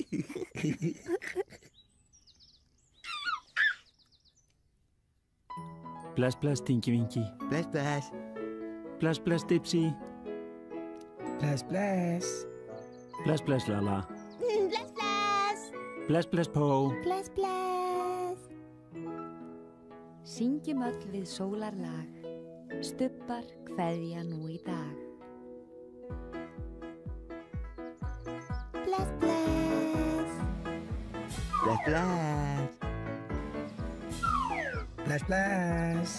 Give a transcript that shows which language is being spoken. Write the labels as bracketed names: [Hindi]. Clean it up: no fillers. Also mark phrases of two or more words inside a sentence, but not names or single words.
[Icelandic] Bless, bless, Dinky Winky. Bless, bless. Bless, bless, Dipsy. Bless, bless. Bless, bless, Lala. Bless, bless. Bless, bless, Po. Bless, bless. Syngjum öll við sólarlag. Stubbar kveðja nú í dag. Bless, bless. Bless, bless. Bless, bless.